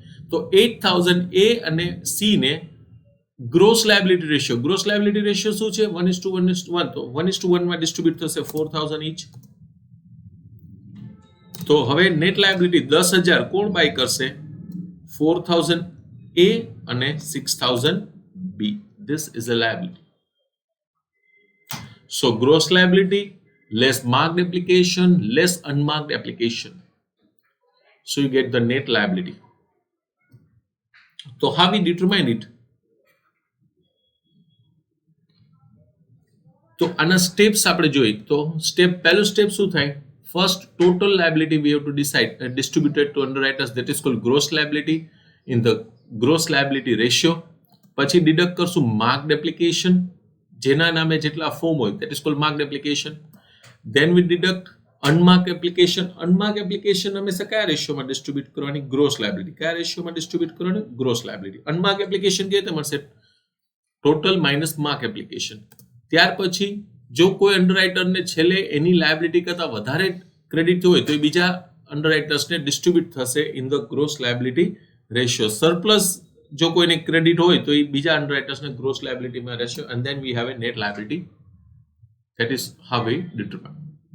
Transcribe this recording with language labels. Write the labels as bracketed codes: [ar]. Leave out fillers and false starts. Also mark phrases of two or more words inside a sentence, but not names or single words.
[gu] તો 8,000 એ અને સી ને [en] gross liability ratio [gu] શું છે? 1:1:1. તો 1:1 માં ડિસ્ટ્રીબ્યુટ થશે 4,000 ઈચ. તો હવે [en] net liability [gu] 10,000 કોણ બાય કરશે? 4,000 એ અને 6,000 બી. [en] This is a liability. So gross liability less marked application less unmarked application, so you get the net liability. So how we determine it? [gu] તો આના સ્ટેપ્સ આપણે જોઈએ તો પહેલું સ્ટેપ શું થાય? [en] first total liability we have to decide distributed to underwriters, that is called gross liability in the gross liability ratio. [gu] પછી ડિડક્ટ કરશું [en] marked application, [gu] જેના નામે જેટલા ફોર્મ હોય, [en] that is called marked application. Then we deduct unmarked application. Unmarked application [gu] હંમેશા કયા રેશિયોમાં ડિસ્ટ્રીબ્યુટ કરવાની? [en] gross liability. [gu] કયા રેશિયોમાં ડિસ્ટ્રીબ્યુટ કરવાની? [en] gross liability. unmarked application [gu] કેવી રીતે મળશે? [en] total minus mark application. [gu] ત્યાર પછી જો કોઈ અંડરરાઇટરને છેલ્લે એની લાયબિલિટી કરતા વધારે ક્રેડિટ હોય તો એ બીજા અંડરરાઇટર્સને ડિસ્ટ્રીબ્યુટ થશે [en] in the gross liability ratio. [gu] સરપ્લસ જો કોઈને ક્રેડિટ હોય તો એ બીજા અંડરરાઇટર્સને [en] gross liabilityમાં [gu] રહેશે, [en] and then we have a net liability. That is how we determine.